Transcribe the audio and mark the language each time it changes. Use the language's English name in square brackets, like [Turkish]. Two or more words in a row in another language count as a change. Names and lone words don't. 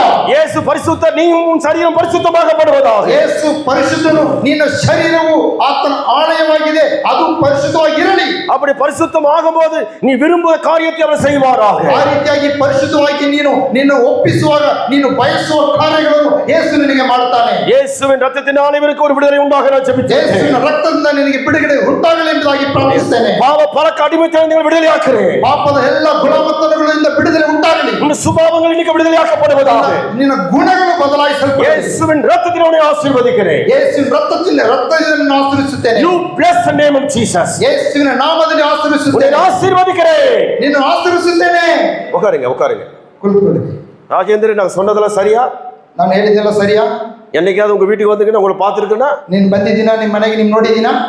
[Tamil] இயேசு பரிசுத்தர், நீயும் சரீரம் பரிசுத்தமாக்கப்படுவதாக. [Kannada] ಯೇಸು ಪರಿಶುದ್ಧನು, ನಿನ್ನ ಶರೀರವು ಆತನ ಆಲಯವಾಗಿದೆ, ಅದು ಪರಿಶುದ್ಧವಾಗಿರಲಿ. [Tamil] அப்படி பரிசுத்தம் ஆகும்போது நீ விரும்புகிற காரியத்தை அவர் செய்வாராக. [Kannada] ಆ ರೀತಿಯಾಗಿ ಪರಿಶುದ್ಧವಾಗಿ ನಿನ್ನ ಒಪ್ಪಿಸುವಾಗ ನೀನು ಬಯಸುವ ಕಾರ್ಯಗಳನ್ನು ಯೇಸು ನಿನಗೆ ಮಾಡುತ್ತಾನೆ. [Tamil] இயேசுவின் ரத்தத்தினால் இவருக்கு ஒரு விடுதலை உண்டாக நான் ஜெபிக்கிறேன். [Kannada] ಯೇಸುವಿನ ರಕ್ತದಿಂದ ನಿನಗೆ ಬಿಡುಗಡೆ ಉಂಟಾಗಲಿ ಎಂಬುದಾಗಿ ಪ್ರಾರ್ಥಿಸುತ್ತೇನೆ. [Tamil] பாவ பழக்க அடிமைத்தனங்களை விடுதலையாக்குறேன். [Kannada] ಪಾಪದ ಎಲ್ಲ ಗುಲಾಮತನಗಳಿಂದ ಬಿಡುಗಡೆ ಉಂಟಾಗಲಿ. [Tamil] உன் சுபாவங்கள் இன்னைக்கு விடுதலையாக்கப்படுவதாக. [Kannada] ನಿನ್ನ ಗುಣಗಳು ಬದಲಾಯಿಸಲ್ಪಡಲಿ. [Tamil] இயேசுவின் ரத்தத்தினாலே ஆசீர்வதிக்கிறேன். [Kannada] ಯೇಸುವಿನ ರಕ್ತದಿಂದ ನಿನ್ನನ್ನು ಆಶೀರ್ವದಿಸುತ್ತೇನೆ. [English] You bless the name of Jesus. [Kannada] ಯೇಸುವಿನ ನಾಮದಲ್ಲಿ ಆಶೀರ್ವದಿಸುತ್ತೇನೆ. [Tamil] உன்னை ஆசீர்வதிக்கிறேன். [Kannada] ನಿನ್ನನ್ನು ಆಶೀರ್ವದಿಸುತ್ತೇನೆ. [Tamil] உட்காருங்க. [Kannada] ಕುಳಿತುಕೊಳ್ಳಿ. [Tamil] ராஜேந்திரன், நான் சொன்னதெல்லாம் சரியா? [Kannada] ನಾನು ಹೇಳಿದ್ದೆಲ್ಲ ಸರಿಯಾ? [Tamil] என்னைக்காவது உங்க வீட்டுக்கு வந்துருக்கேன், உங்களை பார்த்துருக்கேன்னா? [Kannada] ನೀನು ಬಂದಿದ್ದೀನಾ? ನಿಮ್ಮ ಮನೆಗೆ ನೀನು ನೋಡಿದ್ದೀನಾ?